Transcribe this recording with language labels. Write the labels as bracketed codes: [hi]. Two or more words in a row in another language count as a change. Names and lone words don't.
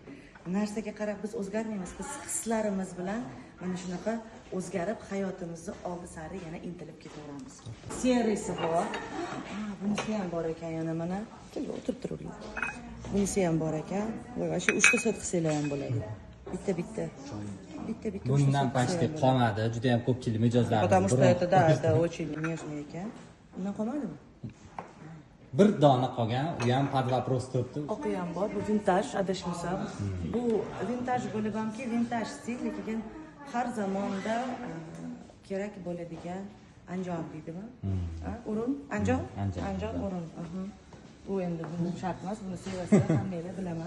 [uz] Narsaga qarab biz o'zgarmaymiz, biz hislarimiz bilan mana shunaqa o'zgarib hayotimizni oldi sari yana intilib ketaveramiz. Serisi bor. Bunisi ham bor ekan yana mana. Kelib o'tirib turing. Bunisi ham bor ekan. Va shu 3 ta set qilsanglar ham bo'ladi. Bitta. Bundan почти qolmadi. Juda ham ko'pchilik mijozlar. [ru] Потому что это да, очень нежный ekan. [uz] Bundan qolmadimi? Bir dona qolgan, u ham [ru] под вопрос [uz] turibdi. Oqi ham bor, bu vintaj, adashmasam. Bu vintaj bo'lib hamki, vintaj stil, lekin har zamonda kerak bo'ladigan anjom deydimi? O'rin, anjom, o'rin. Bu endi buni shart emas, buni sevasizlar, hammanglar bilaman.